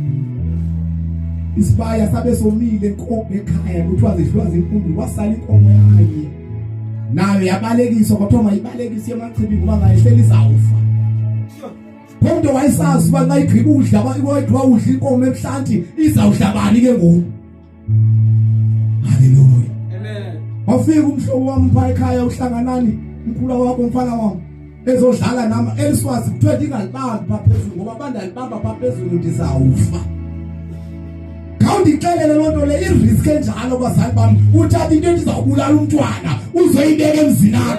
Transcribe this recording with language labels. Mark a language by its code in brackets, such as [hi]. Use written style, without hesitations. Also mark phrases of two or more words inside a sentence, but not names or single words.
[xh] Isibaya sabe somile enkomo ekhaya kuthiwa zidlwa zinkulu kwasala inkomo yaye. Nayo yabalekiswa kwathiwa mayibalekise emachibini ngoba ngayihlela izawufa. Kodwa wayesazi uba ngayigqiba udla wayidwa udla inkomo ebuhlanti izawudlabani ke ngoku. Hallelujah. Amen. Wafika umhlobo wami pha ekhaya uhlanganani umkhulu wakho umfana wami. Ezodlala nama eliswazi kuthiwa ingalibamba phezulu ngoba bandalibamba phezulu ndizawufa. Khawundixelele lonto le irisk enjalo bazali bami uthatha into endizawubulala umntwana uzoyibeka emzini wakho.